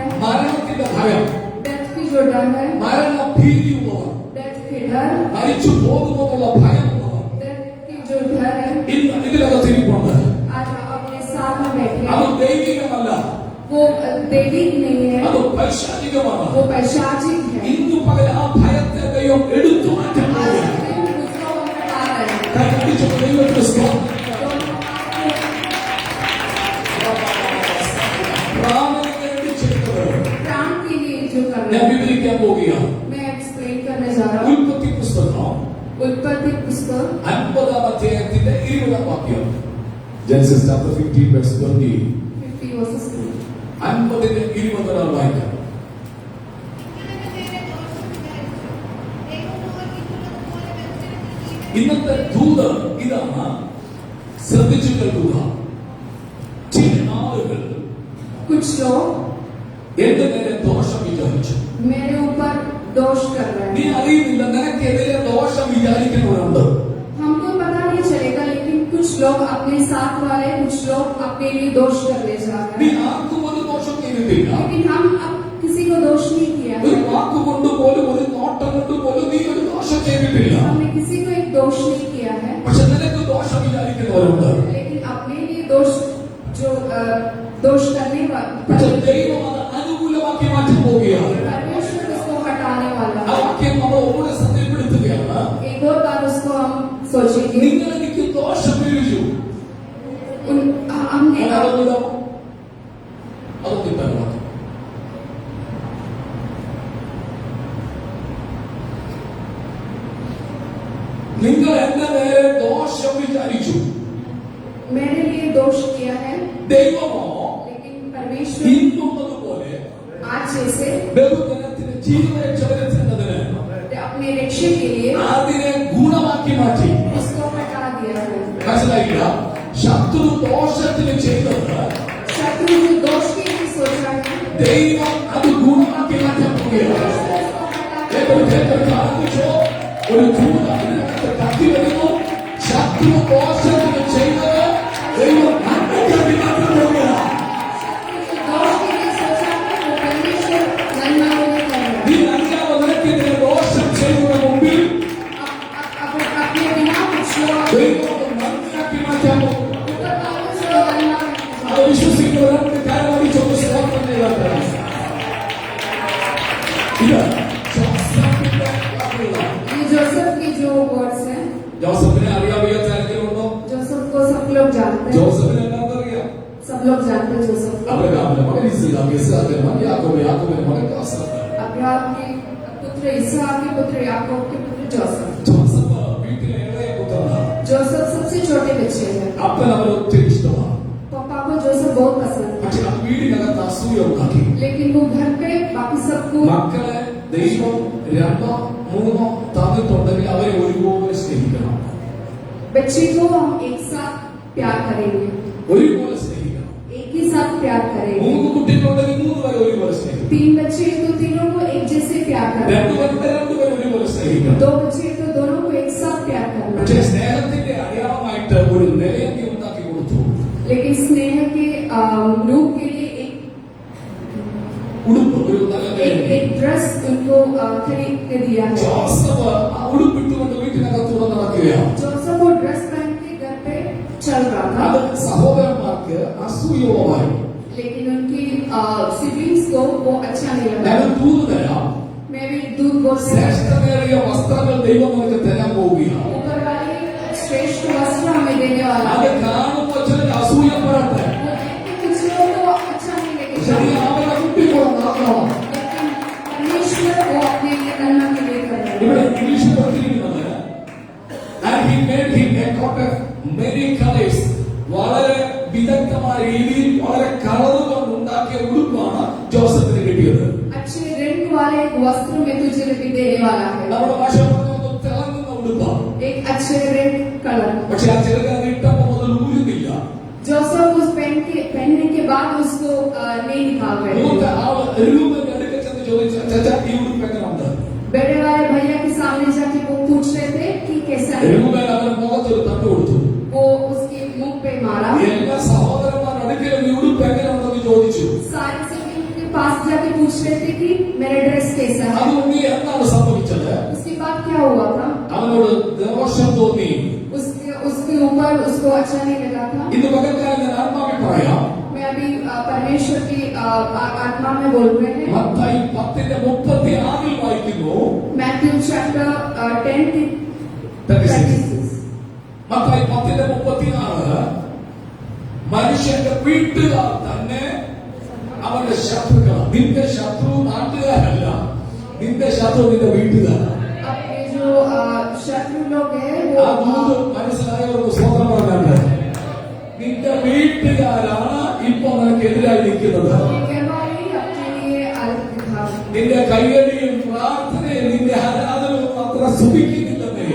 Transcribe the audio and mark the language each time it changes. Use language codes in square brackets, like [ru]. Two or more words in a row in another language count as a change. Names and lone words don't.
[ml] മരണത്തിന്റെ ഭയം, [hi] डेथ की जो डर है, [ml] മരണഭീതിയുള്ളവർ, [hi] डेथ की डर, [ml] മരിച്ചു പോകുമെന്നുള്ള ഭയമുള്ളവർ [hi] डेथ की जो डर है, [ml] ഇന്ന് ഇതിനകത്തിരിപ്പുണ്ട്. [hi] आज अपने साथ में बैठे [ml] അത് [hi] हैं। [ml] ദൈവികമല്ല, [hi] वो दैविक नहीं है, [ml] അത് പൈശാചികമാണ്. [hi] वो पैशाचिक है। [ml] ഇന്നു പകൽ ആ ഭയത്തെ ദൈവം എടുത്തു മാറ്റാൻ [hi] आज [ml] പോവുകയാണ്. [hi] के दिन उसको हम बता रहे हैं। [ml] കൈയടിച്ച് ദൈവത്തിന് സ്തോത്രം. പ്രാണന് വേണ്ടി ചെയ്തത് [hi] प्राण के लिए जो कर [ml] ഞാൻ [hi] रहे हैं [ml] വിവരിക്കാൻ പോവുകയാണ്. [hi] मैं एक्सप्लेन करने जा रहा हूँ। [ml] ഉൽപ്പത്തി പുസ്തകം [hi] उत्पत्ति पुस्तक [ml] 50-ാം അധ്യായത്തിന്റെ 20-ാം വാക്യം. [en] Genesis chapter 15 verse 20. 50 verses 2. [ml] 50-ന്റെ 20 വായിക്കാം. ഇന്നത്തെ ദൂത് ഇതാണ്, ശ്രദ്ധിച്ചു കേൾക്കുക. ചില ആളുകൾ [hi] कुछ लोग [ml] എന്റെ നേരെ ദോഷം വിചാരിച്ചു. [hi] मेरे ऊपर दोष कर रहे [ml] നീ [hi] हैं। [ml] അറിയുന്നില്ല, നിനക്കെതിരെ ദോഷം വിചാരിക്കുന്നവരുണ്ട്. [hi] हमको पता नहीं चलेगा, लेकिन कुछ लोग अपने साथ वाले, कुछ लोग अपने लिए दोष करने जा [ml] നീ [hi] रहे हैं। [ml] ആർക്കും ഒരു ദോഷം ചെയ്തിട്ടില്ല. [hi] लेकिन हम अब किसी को दोष नहीं किया [ml] ഒരു [hi] है। [ml] വാക്കുകൊണ്ട് പോലും ഒരു നോട്ടം കൊണ്ട് പോലും നീ ഒരു ദോഷം ചെയ്തിട്ടില്ല. [hi] हमने किसी को एक दोष नहीं किया है, [ml] പക്ഷെ നിനക്ക് ദോഷം വിചാരിക്കുന്നവരുണ്ട്. [hi] लेकिन अपने लिए दोष जो दोष करने [ml] പക്ഷെ [hi] वाले [ml] ദൈവം അത് അനുകൂലമാക്കി മാറ്റാൻ പോവുകയാണ്. [hi] परमेश्वर उसको हटाने वाला [ml] ആ [hi] है। [ml] വാക്യം നമ്മൾ ഒന്നുകൂടെ ശ്രദ്ധയിൽപ്പെടുത്തുകയാണ്. [hi] एक और बार उसको हम सोचेंगे। [ml] നിങ്ങൾ എനിക്ക് ദോഷം വിവരിച്ചു. [hi] हमने [ml] അതൊന്നിടാമോ? അതൊന്നിട്ടാണ് വാക്യം. നിങ്ങൾ എന്റെ നേരെ ദോഷം വിചാരിച്ചു. [hi] मेरे लिए दोष किया है, [ml] ദൈവമോ [hi] लेकिन परमेश्वर [ml] ഇന്നുള്ളതുപോലെ [hi] आज जैसे [ml] ബഹുജനത്തിന് ജീവരക്ഷ വരുത്തുന്നതിന് [hi] अपने रक्षे के लिए [ml] അതിനെ ഗുണമാക്കി മാറ്റി. [hi] उसको हटा दिया है। [ml] മനസ്സിലായില്ല? ശത്രു ദോഷത്തിന് ചെയ്തത് [hi] शत्रु जो दोष के लिए सोचा है, [ml] ദൈവം അത് ഗുണമാക്കി മാറ്റാൻ പോവുകയാണ്. [hi] उसको हटा [ml] ഏറ്റവും പ്രാർത്ഥിച്ചോ, ഒരു ദൂതൻ ഇതിനകത്ത് കത്തി വരുന്നു. ശത്രു ദോഷത്തിന് ചെയ്തത് ദൈവം നന്മയ്ക്കായി മാറ്റാൻ പോവുകയാണ്. [hi] दोष के लिए सोचा वो परमेश्वर महिमाओं में कर रहा है। [ml] നീ അറിയാതെ നിനക്കെതിരെ ദോഷം ചെയ്യുന്നതിന് മുമ്പിൽ [hi] अपने बिना कुछ लोग [ml] ദൈവം നന്മയാക്കി മാറ്റാൻ പോകും. [hi] ऊपर वालों से महिमा [ml] അത് വിശ്വസിക്കുന്നവർക്ക് കരമടിച്ചൊന്ന് സ്തോത്രം ചെയ്താൽ ഇത് ജോസഫിന്റെ വാക്കുകളാണ്. [hi] ये जोसेफ की जो वर्ड्स हैं, [ml] ജോസഫിനെ അറിയാവുന്ന ആരെങ്കിലും ഉണ്ടോ? [hi] जोसेफ को सब लोग जानते हैं, [ml] ജോസഫിനെ എല്ലാവർക്കും അറിയാം. [hi] सब लोग जानते हैं जोसेफ को। [ml] അബ്രഹാമിന്റെ മകൻ ഇസ്ഹാക്ക്, ഇസ്ഹാക്കിന്റെ മകൻ യാക്കോബ്, യാക്കോബിന്റെ മകൻ യോസേഫ്. [hi] अब्राहम के पुत्र इसहाक के पुत्र याकूब के पुत्र जोसेफ। [ml] ജോസഫ് വീട്ടിലെ ഇളയ പുത്രനാണ്. [hi] जोसेफ सबसे छोटे बच्चे हैं। [ml] അപ്പൻ അവന് ഒത്തിരി ഇഷ്ടമാണ്. [hi] पापा को जोसेफ बहुत पसंद है, [ml] പക്ഷെ ആ വീടിനകത്ത് അസൂയ ഉണ്ടാക്കി. [hi] लेकिन वो घर पे बाकी सबको [ml] മക്കളെ ദൈവം രണ്ടോ മൂന്നോ തന്നിട്ടുണ്ടെങ്കിൽ അവരെ ഒരുപോലെ സ്നേഹിക്കണം, [hi] बच्चे को हम एक साथ प्यार करेंगे, [ml] ഒരുപോലെ സ്നേഹിക്കണം. [hi] एक ही साथ प्यार करेंगे। [ml] 3 കുട്ടികളുണ്ടെങ്കിൽ 3 പേരെ ഒരുപോലെ സ്നേഹിക്കണം. [hi] 3 बच्चे हैं तो तीनों को एक जैसे प्यार करना, [ml] 2 പേരുടെ 2 പേരെ ഒരുപോലെ സ്നേഹിക്കണം. [hi] 2 बच्चे हैं तो दोनों को एक साथ प्यार करना। [ml] പക്ഷേ സ്നേഹത്തിന്റെ അടയാളമായിട്ട് ഒരു നിലയൊക്കെ ഉണ്ടാക്കി കൊടുത്തു. [hi] लेकिन स्नेह के रूप के लिए [ml] ഉടുപ്പ് ഒരു നല്ല നിലയിൽ. [hi] एक ड्रेस उनको खरीद के दिया है। [ml] ജോസഫ് ആ ഉടുപ്പിട്ടുകൊണ്ട് വീട്ടിനകത്തൂടെ നടക്കുകയാണ്. [hi] जोसेफ वो ड्रेस पहन के घर पे चल रहा था, [ml] അത് സഹോദരന്മാർക്ക് അസൂയോമായി. [hi] लेकिन उनकी सिबलिंग्स को वो अच्छा नहीं लगा। [ml] ഞാൻ തൂന്നു തരാം, [hi] मैं भी दूध बोल [ml] ശ്രേഷ്ഠമേറിയ വസ്ത്രങ്ങൾ ദൈവം നമുക്ക് തരാൻ പോവുകയാണ്. [hi] ऊपर वाले श्रेष्ठ वस्त्र हमें देने वाला [ml] അത് [hi] है। [ml] കാണുമ്പോൾ ചിലർ അസൂയപ്പെടട്ടെ. [hi] वो देख के कुछ लोगों को अच्छा नहीं [ml] പക്ഷെ നീ [hi] लगेगा, [ml] അവരെ കുട്ടിക്കൂടെ നടക്കണം. [hi] लेकिन परमेश्वर वो अपने लिए करना के लिए कर रहा है। [ml] ഇവിടെ ഇംഗ്ലീഷിൽ പറഞ്ഞിരിക്കുന്നത് [en] and he made him a coat of many colors. [ml] വളരെ വിദഗ്ധമായ രീതിയിൽ വളരെ കളറ് കൊണ്ട് ഉണ്ടാക്കിയ ഉടുപ്പാണ് ജോസഫിന് കിട്ടിയത്. [hi] अच्छे रंग वाले वस्त्र में तुझे भी देने वाला है, [ml] നമ്മുടെ ഭാഷ പറഞ്ഞ തിളങ്ങുന്ന ഉടുപ്പാണ്. [hi] एक अच्छे [en] red color. [ml] പക്ഷെ ആ ചെറുക്കൻ ഇട്ടപ്പോ മുതൽ ഊരുന്നില്ല. [hi] जोसेफ उस पहनने के बाद उसको नहीं निकाल [ml] മൂത്ത [hi] रहे। [ml] ആള് രൂപന്റെ അടുക്ക ചെന്ന് ചോദിച്ചു, ചച്ചാ ഈ ഉടുപ്പ് എങ്ങനെയുണ്ട്? [hi] बड़े वाले भैया के सामने जाके वो पूछ रहे थे कि कैसा है। [ml] രൂപൻ അവന്റെ മുഖത്തൊരു തട്ട് കൊടുത്തു. [hi] वो उसके मुंह पे मारा। [ml] എല്ലാ സഹോദരന്മാരുടെ അടുക്കലും ഈ ഉടുപ്പ് എങ്ങനെയുണ്ടെന്ന് ചോദിച്ചു. [hi] सारे सिबलिंग के पास जाके पूछ रहे थे कि मेरा ड्रेस कैसा है। [ml] അതുകൊണ്ട് എന്താണ് സംഭവിച്ചത്? [hi] उसके बाद क्या हुआ था, [ml] അവനോട് ദോഷം തോന്നി. [hi] उसके ऊपर उसको अच्छा नहीं लगा था। [ml] ഇന്ന് പകൽക്കാലം ഞാൻ ആത്മാവിൽ പറയാം. [hi] मैं अभी परमेश्वर की आत्मा में बोल रहे हैं। [ml] മത്തായി 10:36 വായിക്കുന്നു. [hi] मैथ्यू चैप्टर 10 36. [ml] മത്തായി 10:36 മനുഷ്യന്റെ വീട്ടുകാർ തന്നെ അവന്റെ ശത്രുക്കളാണ്. നിന്റെ ശത്രു നാട്ടുകാരല്ല, നിന്റെ ശത്രു നിന്റെ വീട്ടുകാരാണ്. [hi] अपने जो शत्रु लोग हैं [ml] ആ [hi] वो [ml] ദൂത് മനസ്സിലായവർക്ക് സ്വന്തം പറഞ്ഞാണ്. നിന്റെ വീട്ടുകാരാണ് ഇപ്പൊ നിനക്കെതിരായി നിൽക്കുന്നത്. [hi] घर वाले ही अपने लिए अलग दिखा, [ml] നിന്റെ കയ്യടിയും പ്രാർത്ഥനയും നിന്റെ ആരാധനയും അത്ര സുഖിക്കുന്നില്ലെന്നേ.